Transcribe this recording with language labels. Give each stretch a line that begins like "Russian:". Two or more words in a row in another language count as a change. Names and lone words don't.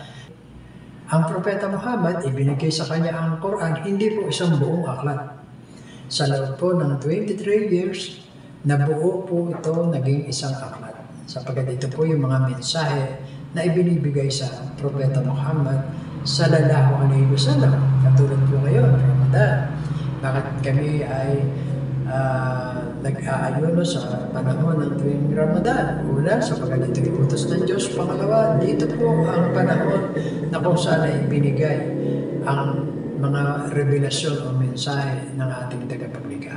Filipino: Ang Propeta Muhammad, ibinigay sa kanya ang Quran, hindi po isang buong aklat. Sa loob po ng 23 years, nabuo po ito naging isang aklat. Sapagkat ito po yung mga mensahe na ibinibigay sa Propeta Muhammad
Arabic: صلى الله عليه وسلم.
Filipino: Katulad po ngayon, Ramadan. Bakit kami ay nag-aayuno sa panahon ng tuwing Ramadan? Una, sapagkat ito iutos ng Diyos. Pangalawa, dito po ang panahon na kung saan ay binigay ang mga revelasyon o mensahe ng ating tagapaglikha.